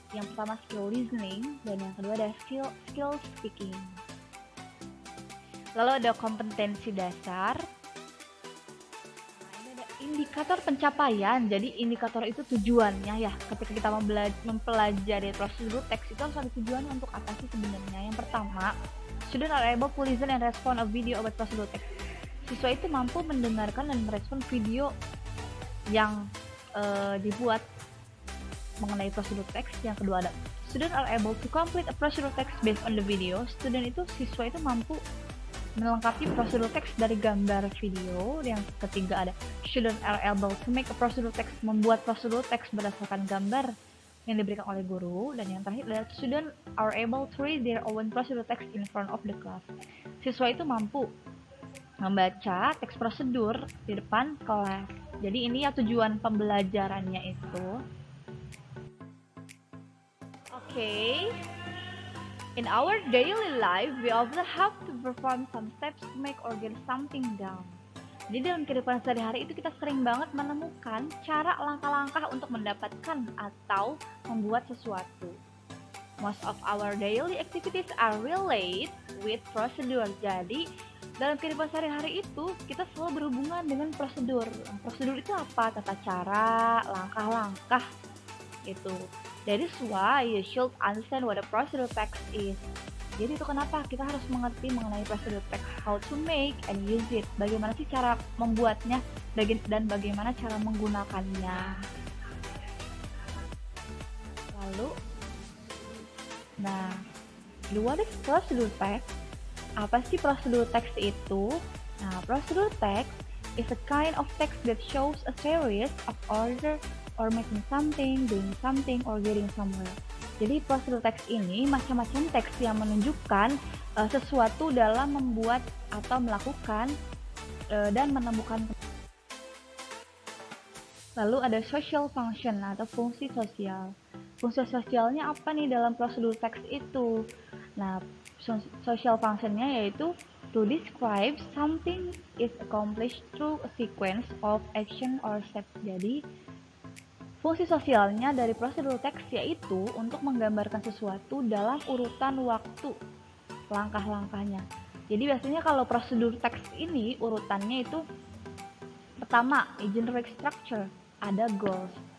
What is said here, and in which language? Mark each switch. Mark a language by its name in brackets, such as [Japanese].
[Indonesian] Yang pertama skill listening dan yang kedua ada skill speaking. Lalu ada kompetensi dasar. Nah, ini ada indikator pencapaian. Jadi indikator itu tujuannya ya. Ketika kita mempelajari prosedur teks itu harus ada tujuan untuk apa sih sebenarnya. Yang pertama, [English] student are able to listen and respond a video about prosedur text. [Indonesian] Siswa itu mampu mendengarkan dan merespon video yang dibuat mengenai prosedur teks. Yang kedua ada [English] student are able to complete a procedural text based on the video. [Indonesian] Siswa itu mampu melengkapi prosedur teks dari gambar video. [English] Yang ketiga ada student are able to make a procedural text, [Indonesian] membuat prosedur teks berdasarkan gambar yang diberikan oleh guru. Dan yang terakhir adalah [English] student are able to read their own procedural text in front of the class. [Indonesian] Siswa itu mampu membaca teks prosedur di depan kelas. Jadi ini ya tujuan pembelajarannya itu. Oke. [English] In our daily life, we often have to perform some steps to make or get something done. [Indonesian] Jadi dalam kehidupan sehari-hari itu kita sering banget menemukan cara langkah-langkah untuk mendapatkan atau membuat sesuatu. [English] Most of our daily activities are related with procedure. [Indonesian] Jadi dalam kehidupan sehari-hari itu kita selalu berhubungan dengan prosedur. Prosedur itu apa? Tata cara, langkah-langkah itu. [English] That is why you should understand what a procedural text is. [Indonesian] Jadi itu kenapa kita harus mengerti mengenai procedural text, [English] how to make and use it. [Indonesian] Bagaimana sih cara membuatnya dan bagaimana cara menggunakannya. [English] Lalu, what is procedural text? [Indonesian] Apa sih prosedur teks itu? Nah, [English] prosedur text is a kind of text that shows a series of order or making something, doing something, or getting somewhere. [Indonesian] Jadi prosedur teks ini macam-macam teks yang menunjukkan sesuatu dalam membuat atau melakukan dan menemukan. Lalu ada social function atau fungsi sosial. Fungsi sosialnya apa nih dalam prosedur teks itu? Nah, social functionnya yaitu [English] to describe something is accomplished through a sequence of action or steps. [Indonesian] Jadi fungsi sosialnya dari prosedur teks yaitu untuk menggambarkan sesuatu dalam urutan waktu langkah-langkahnya. Jadi biasanya kalau prosedur teks ini urutannya itu pertama, generic structure, ada goals.